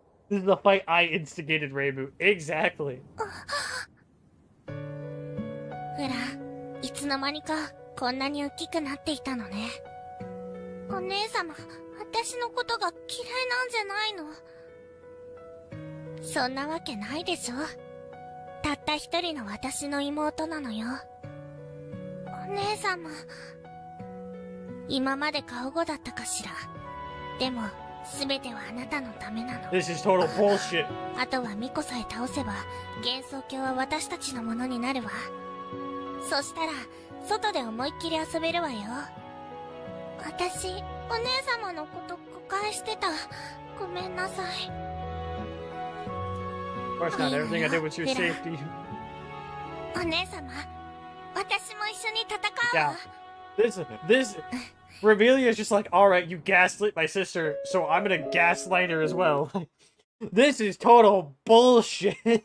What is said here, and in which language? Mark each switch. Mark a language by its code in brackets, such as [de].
[en] This is the fight I instigated, Reimu. Exactly. [ja] ほら、いつの間にかこんなに大きくなっていたのね。お姉様、私のことが嫌いなんじゃないの？そんなわけないでしょ。たった一人の私の妹なのよ。お姉様、今まで過保護だったかしら。でも全てはあなたのためなの。 [en] This is total bullshit. [ja] あとはミコさえ倒せば幻想郷は私たちのものになるわ。そしたら外で思いっきり遊べるわよ。私、お姉様のこと誤解してた。ごめんなさい。 [en] Of course not. Everything I did was your safety. [ja] お姉様、私も一緒に戦うわ。 [en] This Revelia is just like, alright, you gaslit my sister, so I'm gonna gaslight her as well. This is total bullshit.